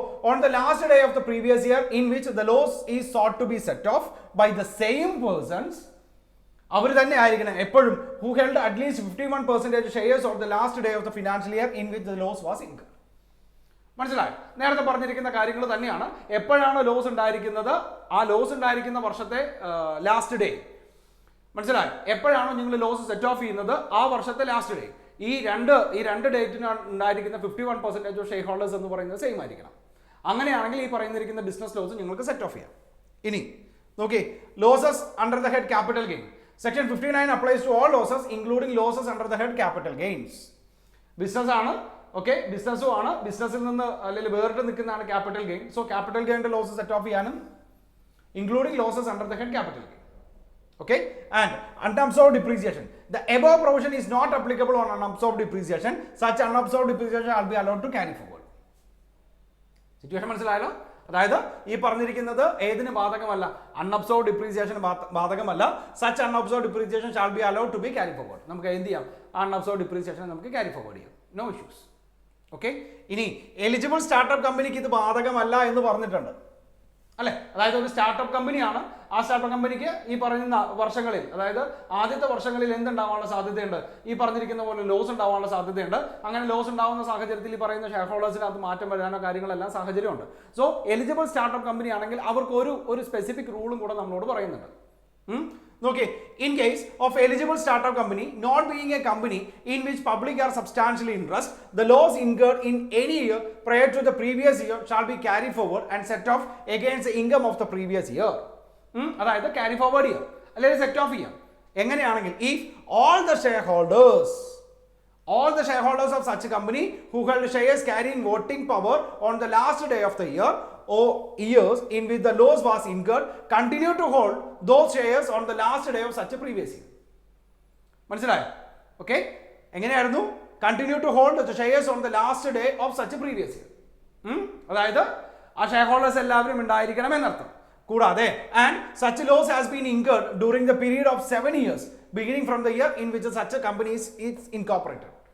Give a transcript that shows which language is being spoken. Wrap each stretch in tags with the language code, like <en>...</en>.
<en>On the last day of the previous year in which the loss is sought to be set off by the same persons,</en> <ml>അവർ തന്നെ ആയിരിക്കണം എപ്പോഴും</ml> <en>who held at least 51% shares of the last day of the financial year in which the loss was incurred.</en> <ml>മനസ്സിലായി? നേരത്തെ പറഞ്ഞിരിക്കുന്ന കാര്യങ്ങൾ തന്നെയാണ്. എപ്പോഴാണ് loss ഉണ്ടായിരിക്കുന്നത് ആ ലോസ് ഉണ്ടായിരിക്കുന്ന വർഷത്തെ ലാസ്റ്റ് ഡേ. മനസ്സിലായി? എപ്പോഴാണോ നിങ്ങൾ ലോസ് സെറ്റ് ഓഫ് ചെയ്യുന്നത് ആ വർഷത്തെ ലാസ്റ്റ് ഡേ. ഈ രണ്ട് ഡേറ്റിനാണ് ഉണ്ടായിരിക്കുന്ന 51% ഷെയർ ഹോൾഡേഴ്സ് എന്ന് പറയുന്നത് സെയിം ആയിരിക്കണം. അങ്ങനെയാണെങ്കിൽ ഈ പറയുന്നിരിക്കുന്ന ബിസിനസ് ലോസ് നിങ്ങൾക്ക് സെറ്റ് ഓഫ് ചെയ്യാം. ഇനി നോക്കി,</ml> <en>Losses under the head capital gain. Section 59 applies to all losses including losses under the head capital gains.</en> <ml>Business ആണ്, ഓക്കെ, ബിസിനസ്സും ആണ്, ബിസിനസ്സിൽ നിന്ന് അല്ലെങ്കിൽ വേറിട്ട് നിൽക്കുന്നതാണ് capital gain. So capital ഗെയിൻ്റെ loss set of ചെയ്യാനും</ml> <en>Including losses under the head capital gain. Okay, and unabsorbed depreciation. The above provision is not applicable on unabsorbed depreciation. Such unabsorbed depreciation shall be allowed to carry forward.</en> <ml>Situation മനസ്സിലായല്ലോ? അതായത് ഈ പറഞ്ഞിരിക്കുന്നത് ഏതിന് ബാധകമല്ല? Unabsorbed depreciation ബാധകമല്ല.</ml> <en>Such unabsorbed depreciation shall be allowed to be carry forward.</en> <ml>നമുക്ക് എന്ത് ചെയ്യാം? അൺഅബ്സോർബ്ഡ് ഡിപ്രീസിയേഷൻ നമുക്ക് ക്യാരി ഫോർവേഡ് ചെയ്യാം.</ml> <en>No issues.</en> <ml>ഓക്കെ, ഇനി എലിജിബിൾ സ്റ്റാർട്ടപ്പ് കമ്പനിക്ക് ഇത് ബാധകമല്ല എന്ന് പറഞ്ഞിട്ടുണ്ട്, അല്ലെ? അതായത് ഒരു സ്റ്റാർട്ടപ്പ് കമ്പനിയാണ്. ആ സ്റ്റാർട്ടപ്പ് കമ്പനിക്ക് ഈ പറയുന്ന വർഷങ്ങളിൽ, അതായത് ആദ്യത്തെ വർഷങ്ങളിൽ എന്തുണ്ടാവാനുള്ള സാധ്യതയുണ്ട്? ഈ പറഞ്ഞിരിക്കുന്ന പോലെ ലോസ് ഉണ്ടാവാനുള്ള സാധ്യതയുണ്ട്. അങ്ങനെ ലോസ് ഉണ്ടാവുന്ന സാഹചര്യത്തിൽ ഈ പറയുന്ന ഷെയർ ഹോൾഡേഴ്സിനകത്ത് മാറ്റം വരാനോ കാര്യങ്ങളെല്ലാം സാഹചര്യമുണ്ട്. സോ എലിജിബിൾ സ്റ്റാർട്ടപ്പ് കമ്പനി ആണെങ്കിൽ അവർക്ക് ഒരു സ്പെസിഫിക് റൂളും കൂടെ നമ്മളോട് പറയുന്നുണ്ട്.</ml> <en>Okay, in case of eligible startup company not being a company in which public are substantially interest, the loss incurred in any year prior to the previous year shall be carried forward and set off against the income of the previous year.</en> <ml>അതായത് carry forward ചെയ്യാം അല്ലെങ്കിൽ set off ചെയ്യാം. എങ്ങനെയാണെങ്കിൽ</ml> <en>if all the shareholders all the shareholders of such a company who held shares carrying voting power on the last day of the year or years in which the loss was incurred continue to hold those shares on the last day of such a previous year.</en> <ml>മനസ്സിലായോ? Okay, എങ്ങനെയായിരുന്നു?</ml> <en>Continue to hold the shares on the last day of such previous year.</en> <ml>അതായത് ആ share holders എല്ലാവരും ഉണ്ടായിരിക്കണം എന്നർത്ഥം. കൂടാതെ</ml> <en>And such loss has been incurred during the period of 7 years beginning from the year in which such a company is incorporated.</en>